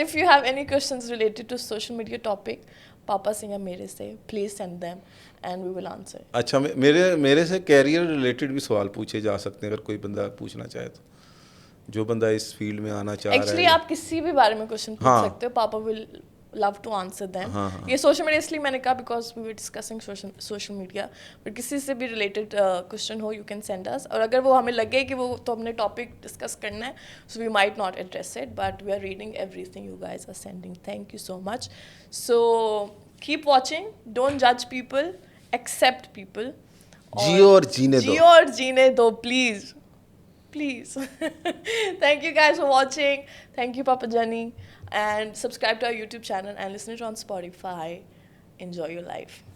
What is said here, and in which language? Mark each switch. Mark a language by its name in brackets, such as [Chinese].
[English] If you have any questions related to social media topic, [Urdu] پاپا سے یا میرے سے, [English] please send them and we will answer. [Urdu] اچھا, میرے سے کیریئر ریلیٹڈ بھی سوال پوچھے جا سکتے ہیں اگر کوئی بندہ پوچھنا چاہے تو, جو بندہ اس فیلڈ میں آنا چاہ رہا ہے. ایکچولی آپ کسی بھی بارے میں کوشچن پوچھ سکتے ہو, [English] Papa will love to answer them. [Urdu] یہ سوشل میڈیا اس لیے میں نے کہا [English] because we were discussing social media, but [Urdu] کسی سے بھی related question ہو [English] you can send us, [Urdu] اور اگر وہ ہمیں لگے کہ وہ تو ہم نے ٹاپک ڈسکس کرنا ہے [English] So we might not address it, but we are reading every thing you guys are sending. Thank you so much. So keep watching, don't جج people, accept people. [Urdu] جیو اور جینے دو, جیو اور جینے دو please. [English] Please. Thank you guys for watching. Thank you, Papa Jani. And subscribe to our YouTube channel and listen to it on Spotify. Enjoy your life.